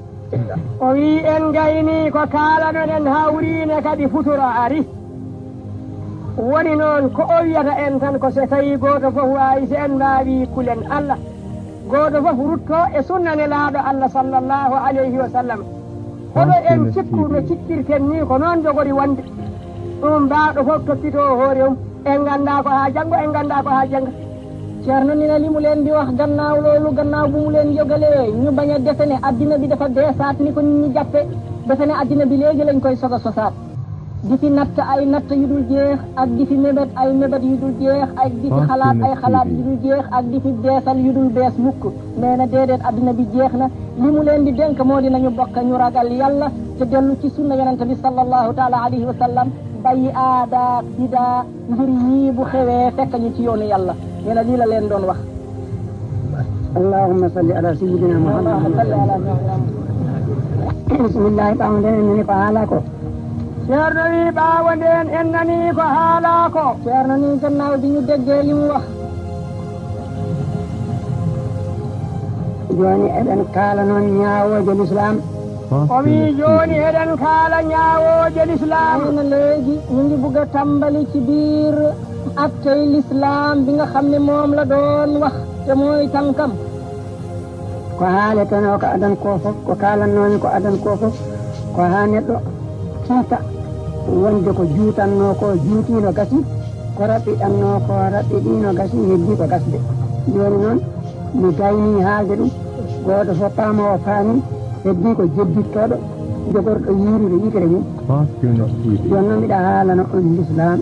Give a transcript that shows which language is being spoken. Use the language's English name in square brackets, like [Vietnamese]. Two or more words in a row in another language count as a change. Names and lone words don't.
[Fula] o wi en gayni ko kalanoɗen hawrine kadi futuro ari woni noon ko o wiyata en tan ko so tawi goto fof wawi so en mbawi kulen Allah goto fof rutto e sunna nelaɗo Allah [Arabic] صلى الله عليه وسلم [Fula] hoɗo en cikku no cikkirten ni ko noon jogori wonde ɗum mbawɗo fof toppito hoore mum en ganda ko ha janggo en ganda ko ha jangga [Wolof] ceerno ni na li mu leen di wax gannaaw loolu gannaaw bu mu leen jógalee ñu bañ a defe ne addina bi dafa deesaat ni ko nit ñi jàppe defe ne addina bi léegi lañ koy soga sosaat di fi natt ay natt yu dul jeex ak di fi mébét ay mébét yu dul jeex ak di fi xalaat ay xalaat yu dul jeex ak di fi beesal yu dul bees mukk nee na déedéet addina bi jeex na li mu leen di dénk moo di nañu bokk ñu ragal yàlla te dellu ci sunna yonente bi [Arabic] صلى الله تعالى عليه وسلم [Wolof] bàyyi aada bidaa mbir yii bu xewee fekk ñu ci yoonu yàlla nee na lii la leen doon wax [Arabic] اللهم صل على سيدنا محمد [Wolof] bismillahi [Fula] ɓawonden en nani ko haala ko ceerno wi ɓawonden en nani ko haala ko [Wolof] ceerno ni gannaaw bi ñu déggee li mu wax [Fula] joni eɗen kaala noon ñaawoje [Wolof] l'islam [Fula] o wi joni eɗen kaala ñaawoje l'islam [Wolof] na léegi ñu ngi bugg a tàmbali ci biir attey l'islam bi nga xam ne moom la doon wax te mooy tànkam [Fula] ko haaleteno ko adan ko fof ko kaalannomi ko adan ko fof ko ha neɗɗo tiita wonde ko juutanno ko juutino gasi ko raɓɓiɗanno ko raɓɓiɗino gasi heddi ko gasde joni noon mi gayni haalde ɗum goto fof paama o faami heddi ko jeddittoɗo jogorɗo yiirude yitere mum joni noon mbiɗa haalano on l'islam